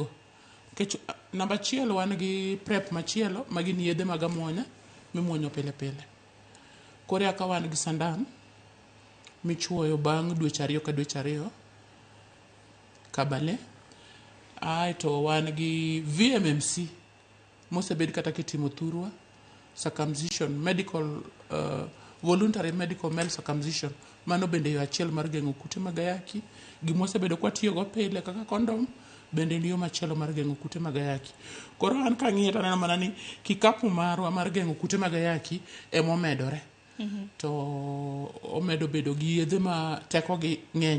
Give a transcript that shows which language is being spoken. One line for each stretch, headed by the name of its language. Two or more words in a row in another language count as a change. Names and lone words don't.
Luo (Kenya and Tanzania): Nikech namba 1 wan gi PrEP machielo ma gin yedhe mag amuonya mimuonyo pile. Koro yaka wan gi sandan michuoyo bang' dweche 2 ka dweche 2 kabale. To wan gi VMMC mosebed kata kitimo thurwa,
English: circumcision, voluntary medical male circumcision.
Luo (Kenya and Tanzania): Mano bende yo achiel mar geng'o kute mag ayaki. Gimosebedo kwa tiyogo pile kaka kondom bende ni yo machielo mar geng'o kute mag ayaki. Koro an kang'iye to aneno mana ni kikapu marwa mar geng'o kute mag ayaki emomedore. To omedo bedo gi yedhe ma tekogi ng'eny.